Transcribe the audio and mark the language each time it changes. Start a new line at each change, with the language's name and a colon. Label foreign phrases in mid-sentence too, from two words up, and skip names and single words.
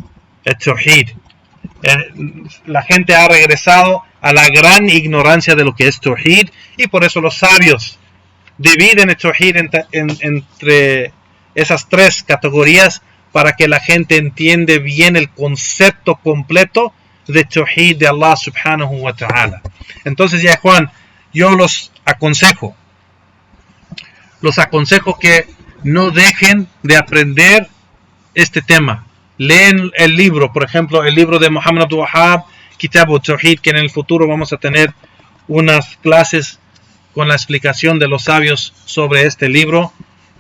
Spanish: La gente ha regresado a la gran ignorancia de lo que es Tawhid, y por eso los sabios dividen el Tawhid entre esas tres categorías, para que la gente entienda bien el concepto completo de Tawhid de Allah
Arabic: سبحانه وتعالى.
Spanish: Entonces, ya Juan, yo los aconsejo que no dejen de aprender este tema. Leen el libro, por ejemplo, el libro de Muhammad Abdul Wahhab, Kitab al-Tawhid, que en el futuro vamos a tener unas clases con la explicación de los sabios sobre este libro.